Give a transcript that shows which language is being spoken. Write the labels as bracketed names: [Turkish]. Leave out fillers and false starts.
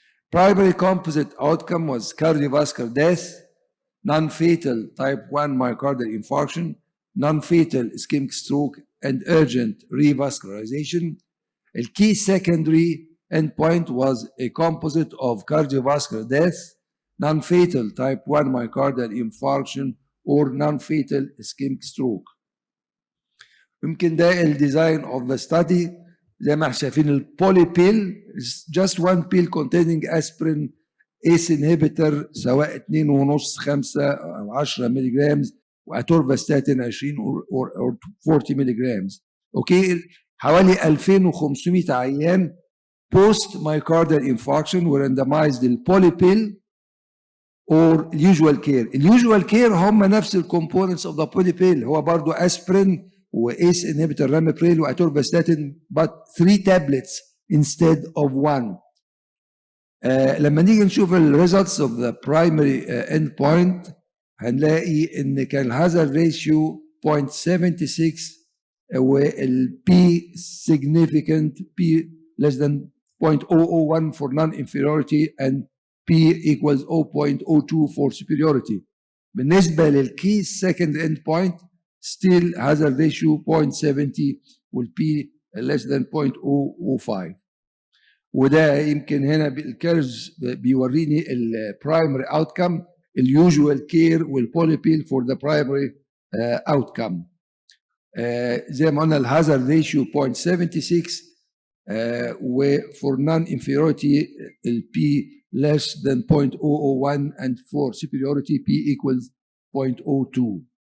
[English] Primary composite outcome was cardiovascular death, non-fatal type 1 myocardial infarction, non-fatal ischemic stroke, and urgent revascularization. A key secondary endpoint was a composite of cardiovascular death, non-fatal type 1 myocardial infarction, or non-fatal ischemic stroke. [Arabic] يمكن ده الديزاين [English] of the study. [Arabic] زي ما احنا شايفين البوليبيل [English] is just one pill containing aspirin ACE inhibitor سواء 2.5 5 أو 10 ملغ واتورفاستاتين 20 or 40 ملغ. [Arabic] اوكي، حوالي [English] 2500 عيان post myocardial infarction were randomized [Arabic] للبوليبيل [English] or usual care. [Arabic] اليوجوال كير هم نفس الكومبوننتس [English] of the polypill، [Arabic] هو برضو [English] aspirin وACE inhibitor ramipril واتورفاستاتين but 3 tablets instead of 1. [Arabic] لما نيجي نشوف الريزلتس [English] of the primary endpoint [Arabic] هنلاقي ان كان الهازارد ريشيو 0.76 والبي significant [English] P less than 0.001 for non-inferiority and P equals 0.02 for superiority. [Arabic] بالنسبة للكي [English] second endpoint still hazard ratio 0.70 والP less than 0.005. [Arabic] وده يمكن هنا الكيرز بيوريني البرايمري اوتكم اليوجوال كير والبوليبيل فور ذا برايمري اوتكم. زي ما قلنا الهازارد ريشيو 0.76 وفور نون انفيريورتي البي [English] less than 0.001 and for superiority P equals 0.02.